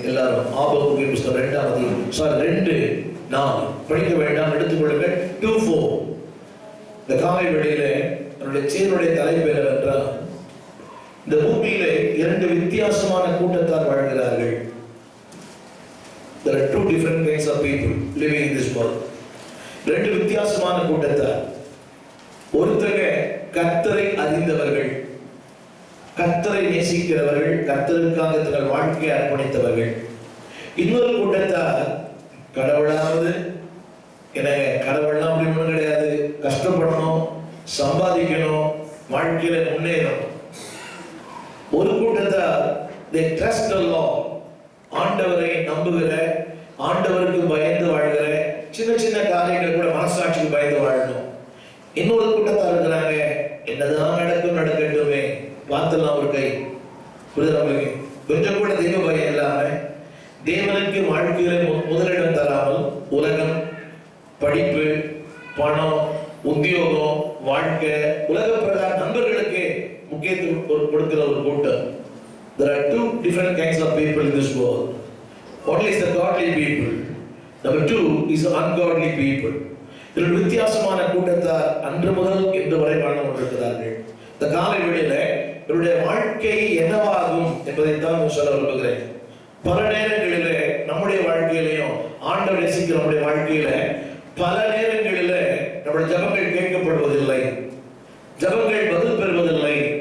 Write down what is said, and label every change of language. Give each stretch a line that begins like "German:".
Tamil: எல்லாரும் ஆபகுக்கின் புஸ்தகம் 2ஆம் அதிகாரம் 2:4 படிக்க வேண்டாம், எடுத்துக்கொள்ளுங்கள். 2:4. இந்த காலை வேளையில என்னுடைய சேனுடைய தலைப்பு என்னவென்றால், இந்த பூமியிலே 2 வித்தியாசமான கூட்டத்தார் வாழ்கிறார்கள்.
English: There are 2 different kinds of people living in this world.
Tamil: 2 வித்தியாசமான கூட்டத்தார். ஒருத்தங்க கர்த்தரை அறிந்தவர்கள், கர்த்தரை நேசிக்கிறவர்கள், கர்த்தருக்காக தங்கள் வாழ்க்கையை அர்ப்பணித்தவர்கள். இன்னொரு கூட்டத்தார் கடவுளாவது எனக்கு கடவுள்லாம் அப்படி ஒன்றும் கிடையாது, கஷ்டப்படணும், சம்பாதிக்கணும், வாழ்க்கையில முன்னேறணும். ஒரு கூட்டத்தார்
English: they trust the Lord,
Tamil: ஆண்டவரை நம்புகிற, ஆண்டவருக்கு பயந்து வாழ்கிற, சின்ன சின்ன காரியங்கள் கூட மனசாட்சிக்கு பயந்து வாழணும். இன்னொரு கூட்டத்தார் இருக்கிறாங்க, என்னதான் நடக்கட்டுமே பார்த்துலாம் ஒரு கை புரிதல், கொஞ்சம் கூட தெய்வ பயம் இல்லாம, தேவனுக்கு வாழ்க்கையில முதலிடம் தராமல் உலகம், படிப்பு, பணம், உத்தியோகம், வாழ்க்கை, உலக பிரகார நண்பர்களுக்கு முக்கியத்துவம் கொடுக்கிற ஒரு கூட்டம்.
English: There are 2 different kinds of people in this world. One is the godly people. Number 2 is the ungodly people.
Tamil: இதில் வித்தியாசமான கூட்டத்தார் அன்று முதல் இன்று வரை வாழ்ந்து கொண்டிருக்கிறார்கள். இந்த காலை வேளையில இவருடைய வாழ்க்கை என்னவாகும் என்பதைத்தான் சொல்ல விரும்புகிறேன். பல நேரங்களிலே நம்முடைய வாழ்க்கையிலையும் ஆண்டவர் நேசிக்கிற நம்முடைய வாழ்க்கையில பல நேரங்களில நம்முடைய ஜெபங்கள் கேட்கப்படுவதில்லை, ஜெபங்கள் பதில் பெறுவதில்லை.